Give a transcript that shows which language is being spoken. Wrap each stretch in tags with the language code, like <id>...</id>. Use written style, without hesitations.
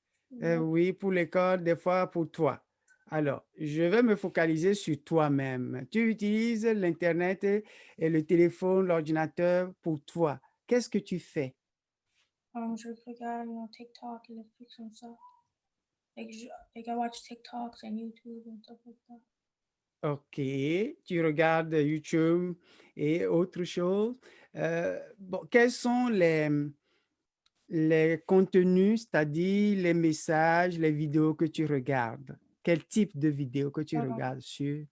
<fr>Oui, pour l'école, des fois pour toi. Alors, je vais me focaliser sur toi-même. Tu utilises l'Internet et le téléphone, l'ordinateur pour toi. Qu'est-ce que tu fais? Je regarde TikTok et les trucs comme ça.</fr> <en>Like I watch TikToks and YouTube and stuff like that.</en> <fr>OK, tu regardes YouTube et autre chose. Bon, quels sont les contenus, c'est-à-dire les messages, les vidéos que tu regardes? Quel type de vidéos que tu regardes sur</fr>